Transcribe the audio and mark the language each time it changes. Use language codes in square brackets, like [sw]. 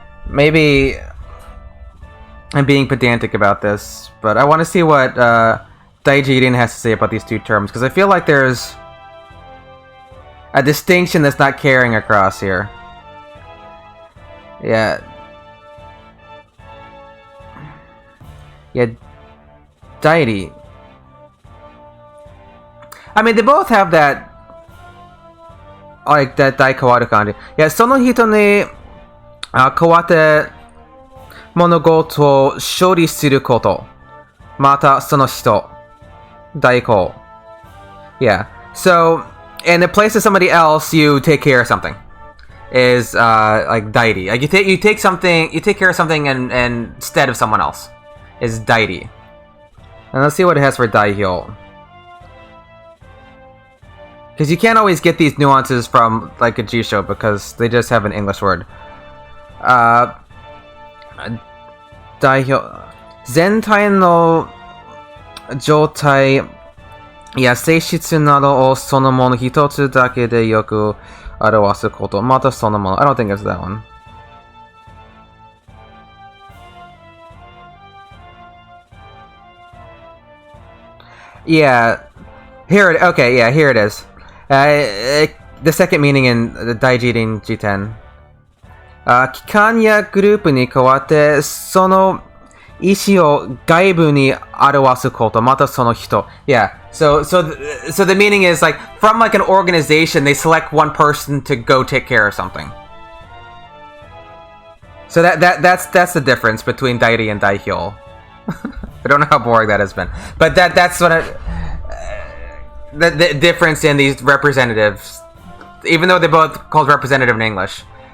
[en] Maybe I'm being pedantic about this, but I want to see what Daijin has to say about these two terms, because I feel like there's a distinction that's not carrying across here. Yeah, Dairi. I mean, they both have that, like, that Daikawaru kanji. [ja] Yeah, その人に代わって物事を処理すること。またその人。代行。Yeah. [en] So, in the place of somebody else, you take care of something. Is like dairi. Like you take care of something instead of someone else. Is dairi. And let's see what it has for daihyo. Because you can't always get these nuances from like a Jisho because they just have an English word. Daihyo. [ja] 全体の状態や性質などをそのもの一つだけでよく表すこと。またそのもの。 [en] I don't think it's that one. Yeah. Here it is. The second meaning in the Daijin Jiten. [ja] 機関やグループに加わって、その意思を外部に表すこと、またその人。 [en] Yeah. So the meaning is like from like an organization, they select one person to go take care of something. So that's the difference between Dairi and Daihyo. I don't know how boring that has been, but that's what the difference in these representatives, even though they're both called representative in English.